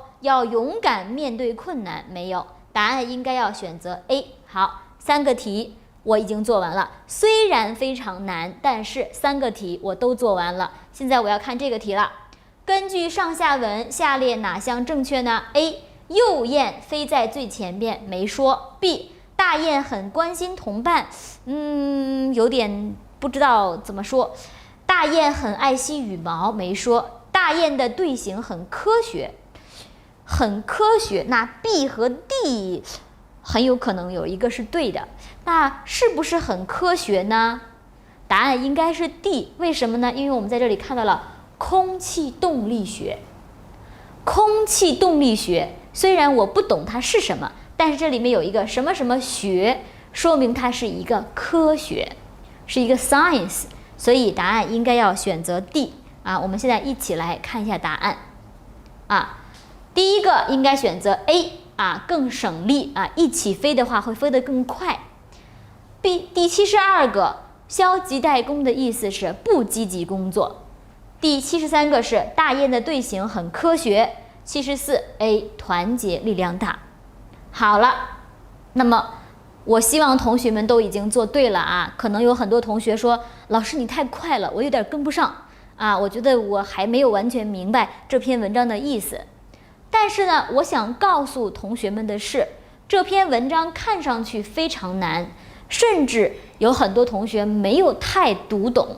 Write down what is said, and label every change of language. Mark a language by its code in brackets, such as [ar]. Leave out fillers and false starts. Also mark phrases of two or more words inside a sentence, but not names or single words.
[zh] 要勇敢面對困難，沒有。答案應該要選擇 A。好，3個題我已經做完了，雖然非常難，但是3個題我都做完了。現在我要看這個題了。根據上下文，下列哪項正確呢 ？A. 幼雁飛在最前邊，沒說。B. 大雁很關心同伴，有點不知道怎麼說。大雁很愛惜羽毛，沒說。大雁的隊形很科學，很科學。那 B 和 D 很有可能有一個是對的，那是不是很科學呢？答案應該是 D。為什麼呢？因為我們在這裡看到了空氣動力學。空气动力学虽然我不懂它是什麼，但是這裡面有一個什麼什麼學，說明它是一個科學，是一個 science，所以答案應該要選擇 D 啊。我們現在一起來看一下答案啊。第一個應該選擇 A 啊，更省力啊，一起飛的話會飛得更快。第72個消極怠工的意思是不積極工作。第73個是大雁的隊形很科學。74 A 團結力量大。好了，那麼我希望同學們都已經做对了啊。可能有很多同學說，老師你太快了，我有點跟不上啊，我覺得我還沒有完全明白這篇文章的意思。但是呢，我想告訴同學們的是，這篇文章看上去非常難，甚至有很多同學没有太讀懂。